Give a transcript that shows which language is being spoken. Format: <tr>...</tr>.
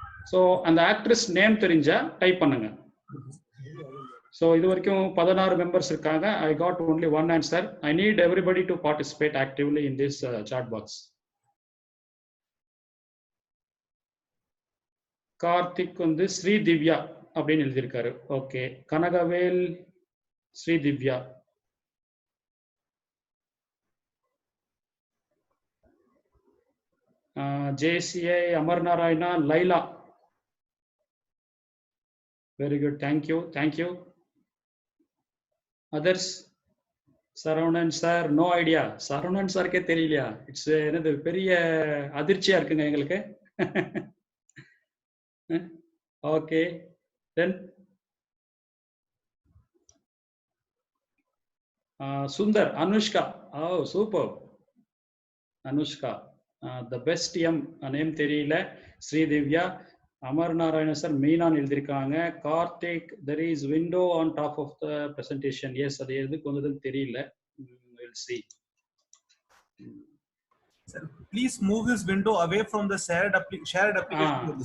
<ta>So அந்த actress name தெரிஞ்சா type பண்ணுங்க. So இது வரைக்கும் 16 மெம்பர்ஸ் இருக்காங்க.</ta> <en>I got only one answer. I need everybody to participate actively in this chat box.</en> <ta>Karthik வந்து ஸ்ரீ திவ்யா அப்படின்னு எழுதியிருக்காரு. Okay. Kanagavel Sri Divya. JCA அமர்நாராயணா Laila.</ta> <en>Very good. Thank you. Thank you. Others?</en> <ta>Saravanan sir, no idea. Saravanan சாருக்கே தெரியலையா? It's என்னது பெரிய அதிர்ச்சியா இருக்குங்க எங்களுக்கு. Okay. Then Sundar, Anushka. O super. Anushka. The best M name தெரியல. ஸ்ரீதிவ்யா. அமர் நாராயண சார் மெயினான்னு எழுதியிருக்காங்க. Karthik,</ta> <en>There is window on top of the presentation.</en> <ta>S, அது எதுக்கு வந்ததுன்னு தெரியல.</ta> <en>We'll see. Sir, please move this window away from the shared application.</en>